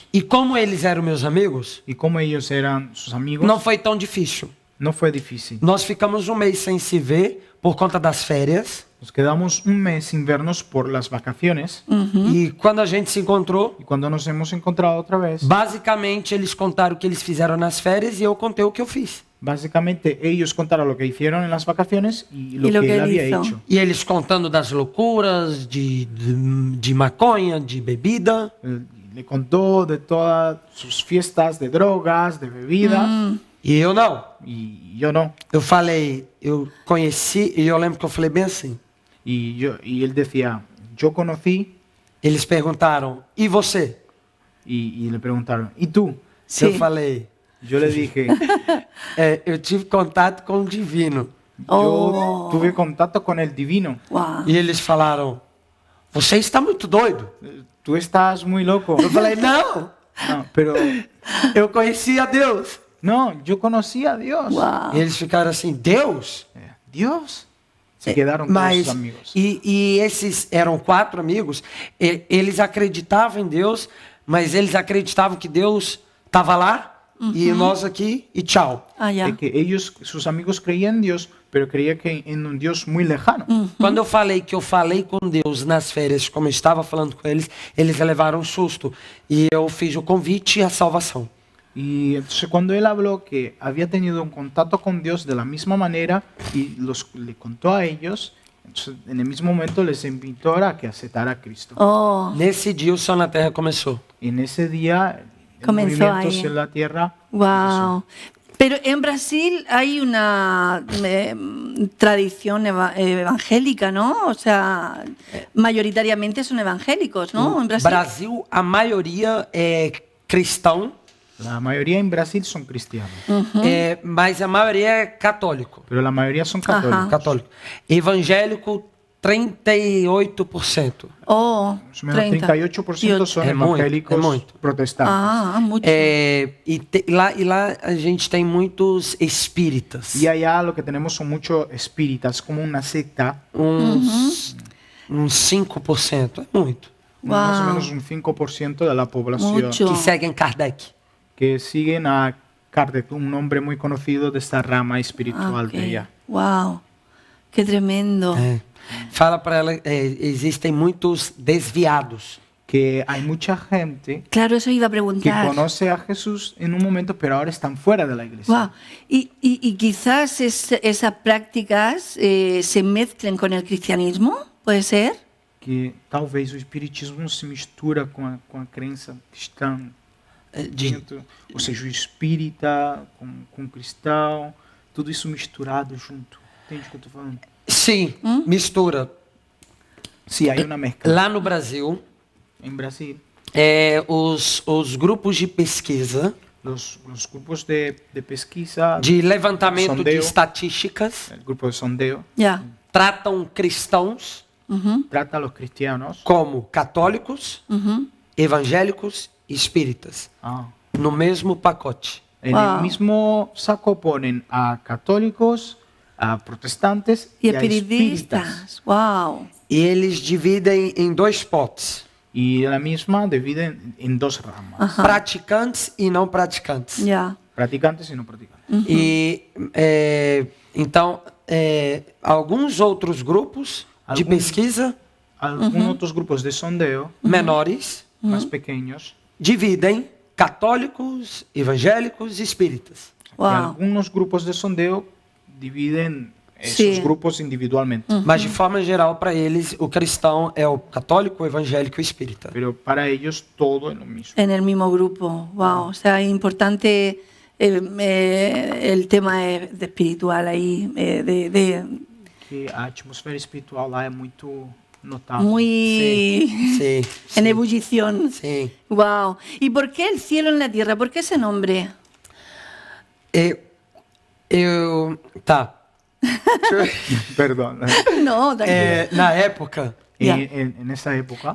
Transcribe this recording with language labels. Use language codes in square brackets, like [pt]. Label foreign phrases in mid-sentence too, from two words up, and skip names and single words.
[pt] E como eles eram meus amigos, [es] Y como ellos eran sus amigos, [pt] não foi tão difícil. [es] no fue difícil. [pt] Nós ficamos um mês sem se ver por conta das férias. [es] Nos quedamos un mes sin vernos por las vacaciones. [pt] E quando a gente se encontrou, [es] Y cuando nos hemos encontrado otra vez, [pt] basicamente eles contaram o que eles fizeram nas férias e eu contei o que eu fiz. [es] básicamente ellos contaron lo que hicieron en las vacaciones y lo, Y lo que que él él había hizo. hecho. [pt] E eles contando das loucuras, de maconha, de bebida. [es] Le contó de todas sus fiestas de drogas, de bebidas, [pt] E eu não. [es] y yo no. [pt] Eu falei, eu conheci, e eu lembro que eu falei bem assim. [es] Y él decía, yo conocí, [pt] Eles perguntaram, e você? [es] y le preguntaron, ¿y tú? Sí. [pt] Eu falei, [es] Yo le dije, [pt] eu tive contato com o divino. [es] yo tuve contacto con el divino. Wow. [pt] E eles falaram, você está muito doido. [es] Tú estás muy loco. [pt] Eu falei, não, [es] No, pero [pt] eu conheci a Deus. [es] no, yo conocí a Dios. Wow. [pt] E eles ficaram assim, Deus? [es] Dios. Se quedaron todos [pt] Mas, [es] sus amigos. [pt] e esses eram 4 amigos, eles acreditavam em Deus, mas eles acreditavam que Deus estava lá, e nós aqui, e tchau. [es] Ah, ya. De que ellos, sus amigos creían en Dios, pero creían que en un Dios muy lejano. [pt] Quando eu falei que eu falei com Deus nas férias, como eu estava falando com eles levaram um susto. E eu fiz o convite e a salvação. [es] Y entonces cuando él habló que había tenido un contacto con Dios de la misma manera y le contó a ellos, entonces en el mismo momento les invitó a que aceptara a Cristo. Oh, [pt] Nesse dia o Céu na Terra começou. [es] En ese día el Comenzó movimiento ahí. en la tierra wow. Pero en Brasil hay una tradición evangélica, ¿no? O sea, mayoritariamente son evangélicos, ¿no? En Brasil. [pt] Brasil, a maioria é cristão, [es] La mayoría en Brasil son cristianos, [pt] mas a maioria é católico. [es] pero la mayoría son católicos. [pt] Católico. Evangélico, 38%. [es] Oh, Más o menos 38% son [pt] É muito, [es] evangélicos [pt] é muito. [es] protestantes. Ah, mucho. [pt] Lá a gente tem muitos espíritas. [es] Y allá lo que tenemos son muchos espíritas, como una secta, [pt] Uns 5%. É muito. [es] más o Wow. menos un 5% de la población Mucho. [pt] Que seguem Kardec. [es] que siguen a Kardec, un hombre muy conocido de esta rama espiritual Ok. de allá. Wow. Qué tremendo. [pt] Fala para ela, existem muitos desviados. [es] Que hay mucha gente Claro, eso iba a que preguntar. conoce a Jesús en un momento, pero ahora están fuera de la iglesia. Wow. Y quizás esas prácticas se mezclen con el cristianismo, ¿puede ser? [pt] Que talvez o espiritismo se mistura com a crença cristã, ou seja, o espírita com o cristão, tudo isso misturado junto. Entende o que eu estou falando? Sim, mistura. Sim, aí uma mescla. Lá no Brasil, Em Brasil, os grupos de pesquisa, os grupos de pesquisa, de levantamento de [es] Sondeo. [pt] estatísticas, o grupo de sondeo, [es] Ya. [pt] tratam cristãos [es] Ujú, trata a los cristianos [pt] como católicos, [es] ujú. [pt] evangélicos e espíritas, no mesmo pacote. [es] en Wow. el mismo saco ponen a católicos, a protestantes Y a espíritas. espiritistas. Wow. [pt] E eles dividem em dois potes: [es] Y la misma dividen en dos ramas, Ajá. [pt] praticantes e não praticantes. [es] Ya. practicantes y no practicantes. [pt] E então alguns outros grupos de Alguns- pesquisa [es] Algunos otros grupos de sondeo [pt] menores [es] más pequeños, [pt] dividem católicos, evangélicos e espíritas. [es] y Wow. algunos grupos de sondeo dividen Sí. esos grupos individualmente. [pt] Mas de forma geral, para eles, o cristão é o católico, o evangélico e o espírita. [es] Pero para ellos todo es lo mismo. En el mismo grupo. Wow. O sea, es importante el tema de espiritual ahí, [pt] Que a atmósfera espiritual lá é muito notável. [es] muy [pt] Sim, [es] en ebullición. [pt] sim. [es] Wow. ¿Y por qué el cielo en la tierra? ¿Por qué ese nombre? Tá. Perdón. No, tranquilo. [pt] Na época, [es] En esa época,